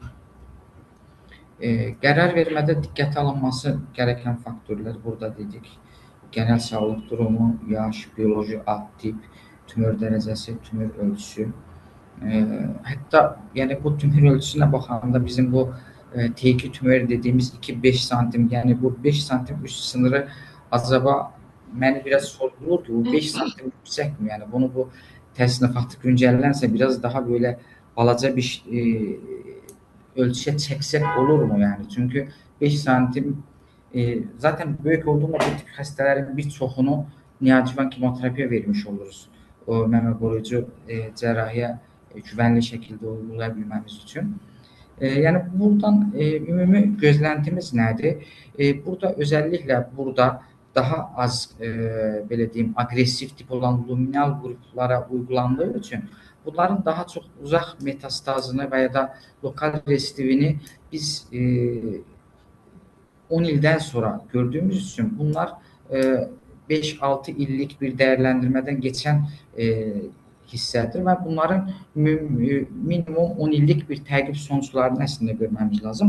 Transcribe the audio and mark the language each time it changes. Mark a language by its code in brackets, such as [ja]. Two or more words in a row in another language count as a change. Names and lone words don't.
[az] Qərar vermədə diqqətə alınması gərəkən faktorlar burada dedik. Genel sağlıq durumu, yaş, bioloji ad tip, tümör dərəcəsi, tümör ölçüsü. Hətta yəni bu tümör ölçüsünə baxanda bizim bu T2 tümör dediğimiz 2-5 santim, yəni bu 5 santim üst sınırı acaba məni biraz sorgulur ki, bu 5 santim yüksəkmi? Yəni bunu bu təsnifatı güncəllənsə biraz daha böyle balaca bir ölçüye çəksək olurmu yani? Çünkü 5 santim zaten böyük olduğunda bu tip xəstələrin bir çoxunu neoadjuvant kemoterapiya vermiş oluruz. O məmə qoruyucu cərrahiyə güvənli şəkildə uygulaya bilməmiz üçün. Yəni buradan ümumi gözləntimiz nədir? Burada özəlliklə burada daha az belə deyim agresif tip olan luminal qruplara uygulandığı üçün bunların daha çox uzaq metastazını və ya da lokal resivini biz 10 ildən sonra gördüyümüz üçün bunlar 5-6 illik bir dəyərləndirmədən keçən hissədir və bunların minimum 10 illik bir təqib sonuçlarını əslində görməmiz lazım.